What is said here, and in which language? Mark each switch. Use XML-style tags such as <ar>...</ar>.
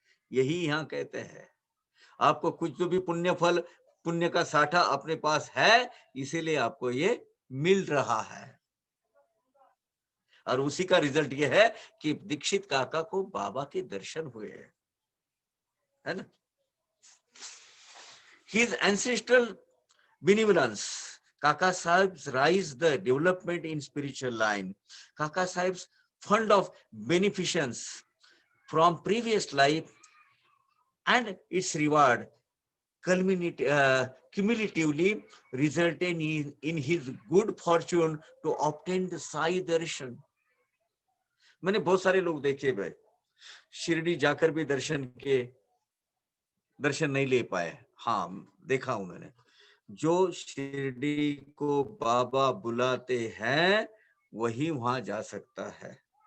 <hi>यही यहां कहते हैं, आपको कुछ जो भी पुण्य फल, पुण्य का साठा अपने पास है, इसीलिए आपको ये मिल रहा है। और उसी का रिजल्ट ये है कि दीक्षित काका को बाबा के दर्शन हुए हैं, है ना।</hi> <en>His ancestral benevolence, Kaka Sahib's rise the development in spiritual line, Kaka Sahib's fund of beneficence from previous life and its reward cumulatively resulted in his good fortune to obtain the Sai Darshan.</en> <hi>मैंने बहुत सारे लोग देखे भाई, शिरडी जाकर भी दर्शन नहीं ले पाए। हाँ, देखा हूं मैंने, जो शिरडी को बाबा बुलाते हैं वही वहां जा सकता है।</hi>